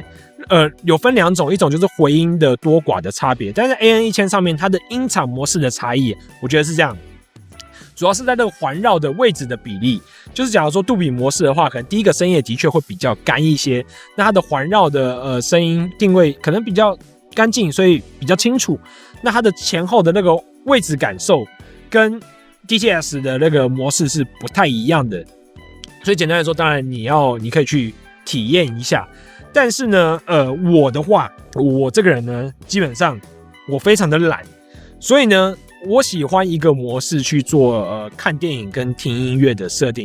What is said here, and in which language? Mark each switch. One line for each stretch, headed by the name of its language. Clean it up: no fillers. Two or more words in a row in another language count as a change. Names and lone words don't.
Chinese: 有分2種，一種就是回音的多寡的差別，但是 AN1000 上面它的音場模式的差異，我覺得是這樣，主要是在這個環繞的位置的比例，就是假如說杜比模式的話，可能第一個聲音也的確會比較乾一些，那它的環繞的聲音定位可能比較乾淨，所以比較清楚，那它的前後的那個位置感受跟 DTS 的那個模式是不太一樣的，所以簡單來說，當然你可以去體驗一下。但是呢，我的話，我這個人呢，基本上我非常的懶，所以呢，我喜歡一個模式去做看電影跟聽音樂的設定。